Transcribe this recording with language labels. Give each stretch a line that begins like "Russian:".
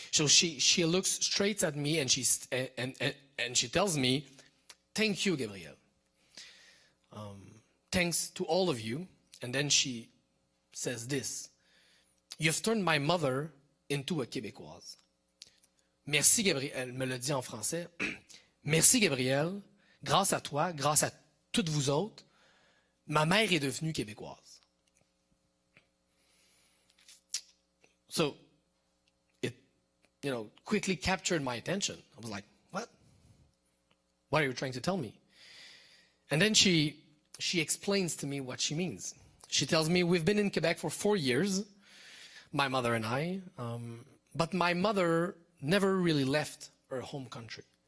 English: So she looks straight at me and she tells me, "Thank you, Gabriel. Thanks to all of you." And then she says this: "You've turned my mother into a Québécoise."
French: Merci, Gabriel. Elle me le dit en français. Merci, Gabriel. Grâce à toi, grâce à toutes vous autres, ma mère est devenue québécoise.
English: So it, quickly captured my attention. I was like, what? What are you trying to tell me? And then she explains to me what she means. She tells me, we've been in Quebec for 4 years, my mother and I, but my mother never really left her home country.